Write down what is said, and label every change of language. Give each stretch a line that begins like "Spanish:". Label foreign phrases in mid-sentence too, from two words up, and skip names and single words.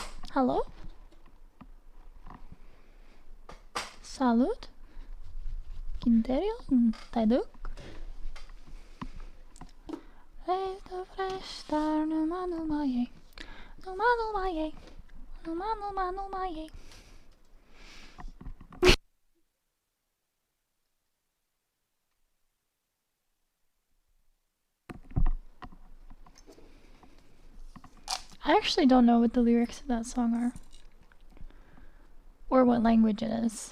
English: Hello? Salut? Kinterio? Taiduk? Resto frestar numa numa ye. Numa numa ye. Numa numa numa ye. I actually don't know what the lyrics of that song are. Or what language it is.